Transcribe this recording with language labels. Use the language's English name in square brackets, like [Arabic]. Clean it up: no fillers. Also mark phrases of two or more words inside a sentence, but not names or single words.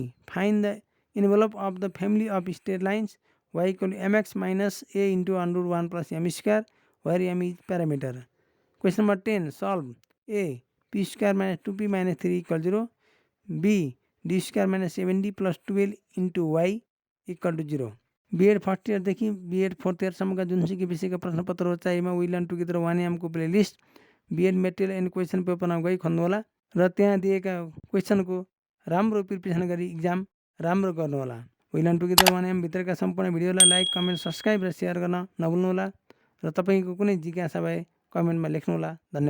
[English] Find the envelope of the family of straight lines y equal to mx minus a into under root 1 plus m square, where m is parameter. Question number 10. Solve. A. P square minus 2p minus 3 equal 0. B. D square minus 7d plus 12 into y equal to 0. BEd first year [Nepali] देखिए बीएड फोर्थ ईयरसम्म का जुन चाहिँ विषयका प्रश्नपत्रहरू चाहिएमा वी लर्न टुगेदर 1 को प्लेलिस्ट बीएड मेटेरियल एन्ड क्वेसन पेपरमा गई खोल्नुहोला र त्यहाँ दिएका क्वेसनको राम्रो प्रिपरेसन गरी इक्जाम राम्रो गर्नुहोला। वी लर्न टुगेदर 1 भित्रका सम्पूर्ण भिडियोलाई [English] like comment subscribe [Nepali] र सेयर गर्न नभुल्नुहोला र तपाईँको कुनै जिज्ञासा भए कमेन्टमा लेख्नुहोला।